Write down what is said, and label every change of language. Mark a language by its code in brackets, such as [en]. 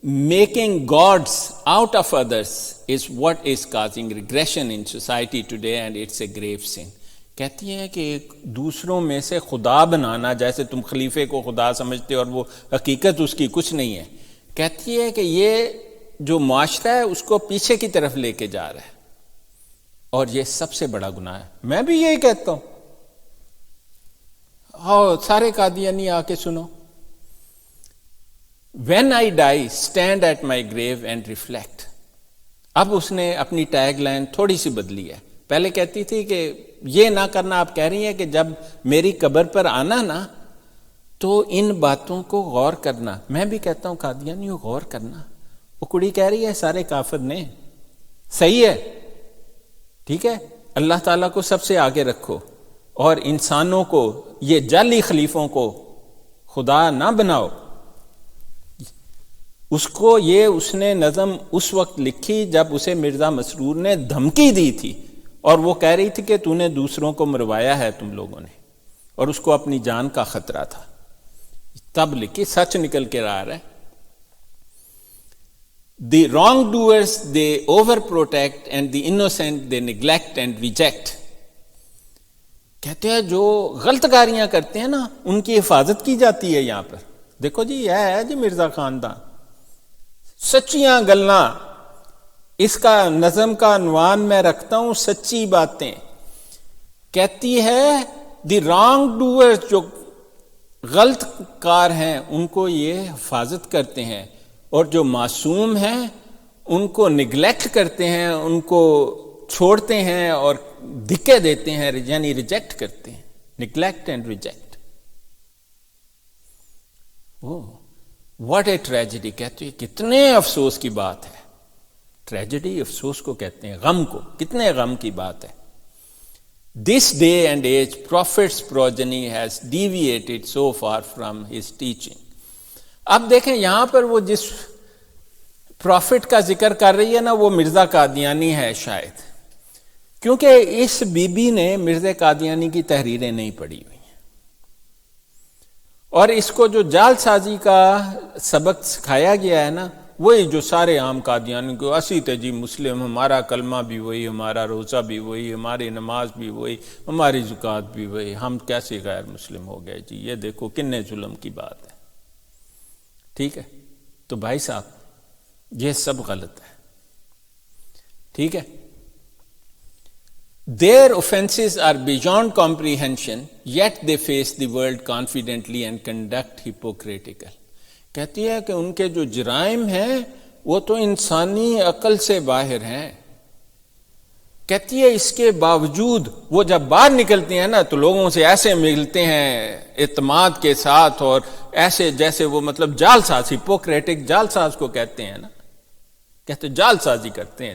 [en] Making gods out of others is what is causing regression in society today, and it's a grave sin. [ur] کہتی ہیں کہ دوسروں میں سے خدا بنانا، جیسے تم خلیفے کو خدا سمجھتے اور وہ حقیقت اس کی کچھ نہیں ہے، کہتی ہے کہ یہ جو معاشرہ ہے اس کو پیچھے کی طرف لے کے جا رہا ہے، اور یہ سب سے بڑا گناہ ہے. میں بھی یہی کہتا ہوں. سارے قادیانی آ کے سنو. [en] When I die, stand at my grave and reflect. [ur] اب اس نے اپنی ٹیگ لائن تھوڑی سی بدلی ہے. پہلے کہتی تھی کہ یہ نہ کرنا، آپ کہہ رہی ہیں کہ جب میری قبر پر آنا نا تو ان باتوں کو غور کرنا. میں بھی کہتا ہوں قادیانیوں غور کرنا. وہ کڑی کہہ رہی ہے سارے کافر نے، صحیح ہے، ٹھیک ہے، اللہ تعالیٰ کو سب سے آگے رکھو، اور انسانوں کو، یہ جعلی خلیفوں کو خدا نہ بناؤ. اس کو یہ اس نے نظم اس وقت لکھی جب اسے مرزا مسرور نے دھمکی دی تھی، اور وہ کہہ رہی تھی کہ تو نے دوسروں کو مروایا ہے تم لوگوں نے، اور اس کو اپنی جان کا خطرہ تھا. تب لکھی، سچ نکل کے آ رہا ہے. [en] The wrong doers they over protect and the innocent they neglect and reject. [ur] کہتے ہیں جو غلط کاریاں کرتے ہیں نا ان کی حفاظت کی جاتی ہے. یہاں پر دیکھو جی، یہ ہے جی مرزا خاندان، [pa] سچیاں گلنا. [ur] اس کا نظم کا عنوان میں رکھتا ہوں سچی باتیں. کہتی ہے [en] the wrong doer, [ur] جو غلط کار ہیں ان کو یہ حفاظت کرتے ہیں، اور جو معصوم ہیں ان کو نگلیکٹ کرتے ہیں، ان کو چھوڑتے ہیں اور دھکے دیتے ہیں، یعنی ریجیکٹ کرتے ہیں. [en] Neglect and reject. What a tragedy. [ur] کہتے ہیں کتنے افسوس کی بات ہے. ٹریجڈی افسوس کو کہتے ہیں، غم کو. کتنے غم کی بات ہے. [en] This day and age prophet's progeny has deviated so far from his teaching. [ur] اب دیکھیں یہاں پر وہ جس پروفٹ کا ذکر کر رہی ہے نا وہ مرزا قادیانی ہے شاید، کیونکہ اس بی بی نے مرزا قادیانی کی تحریریں نہیں پڑھی ہوئی ہیں، اور اس کو جو جال سازی کا سبق سکھایا گیا ہے نا وہی جو سارے عام قادیانی کو، [pa] اسی تے جی مسلم، [ur] ہمارا کلمہ بھی وہی، ہمارا روزہ بھی وہی، ہماری نماز بھی وہی، ہماری زکوٰۃ بھی وہی، ہم کیسے غیر مسلم ہو گئے جی، یہ دیکھو کتنے ظلم کی بات ہے. ٹھیک ہے، تو بھائی صاحب یہ سب غلط ہے. ٹھیک ہے. [en] Their offenses are beyond comprehension, yet they face the world confidently and conduct hypocritical. [ur] کہتی ہے کہ ان کے جو جرائم ہیں وہ تو انسانی عقل سے باہر ہیں. کہتی ہے اس کے باوجود وہ جب باہر نکلتی ہیں نا تو لوگوں سے ایسے ملتے ہیں اعتماد کے ساتھ، اور ایسے جیسے وہ مطلب جال ساز، ہپوکریٹک جال ساز کو کہتے ہیں نا، کہتے جال سازی کرتے ہیں.